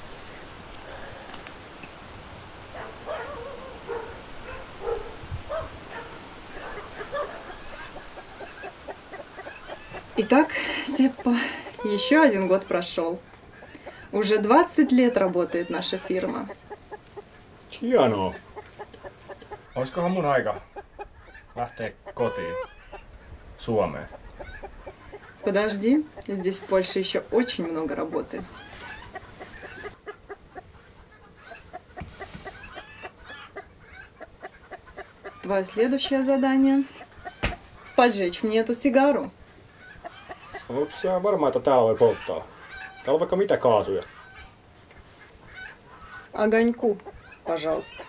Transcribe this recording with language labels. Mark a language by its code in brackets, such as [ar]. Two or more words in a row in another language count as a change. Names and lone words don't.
[ru] Итак, Сеппа, еще один год прошел. Уже 20 лет работает наша фирма. [fi] Hienoa. Olisikohan mun aika lähteä kotiin Suomeen? [ru] Подожди, здесь в Польше еще очень много работы. Твое следующее задание – поджечь мне эту сигару. [fi] Onko sä varma, että täällä voi polttaa? Täällä on vaikka mitä kaasuja. [ru] Огоньку, пожалуйста.